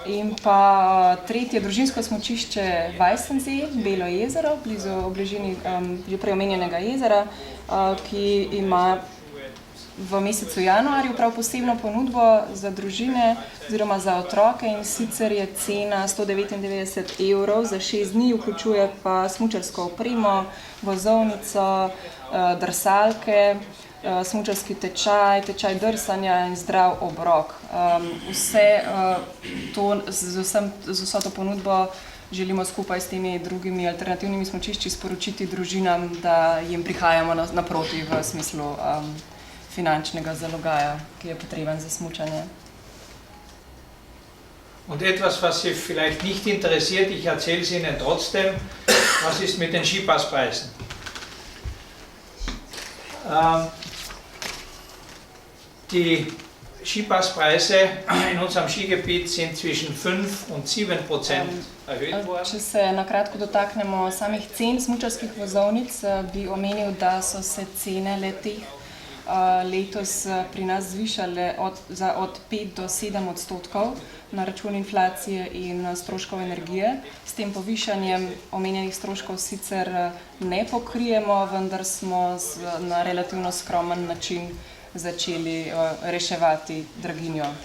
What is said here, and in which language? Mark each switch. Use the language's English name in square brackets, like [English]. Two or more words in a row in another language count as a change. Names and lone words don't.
[Slovenian] In pa tretje družinsko smučišče Vajstensee, Belo jezero, blizu bližini že prej omenjenega jezera, ki ima v mesecu januarju prav posebno ponudbo za družine oziroma za otroke, in sicer je cena 199 € za 6 dni, vključuje pa smučarsko opremo, vozovnico, drsalke, smučarski tečaj, tečaj drsanja in zdrav obrok. Z vso to ponudbo želimo skupaj s temi drugimi alternativnimi smučišči sporočiti družinam, da jim prihajamo naproti v smislu finančnega zalogaja, ki je potreben za smučanje. [German] Und etwas, was Sie vielleicht nicht interessiert, ich erzähle es Ihnen trotzdem, was ist mit den Skipasspreisen? Die Skipasspreise in unserem Skigebiet sind zwischen 5 und 7% erhöht worden. [Slovenian] Če se na kratko dotaknemo samih cen smučarskih vozovnic, bi omenil, da so se cene le-teh letos pri nas zvišale od 5 do 7% na račun inflacije in stroškov energije. S tem povišanjem omenjenih stroškov sicer ne pokrijemo, vendar smo na relativno skromen način začeli reševati draginjo.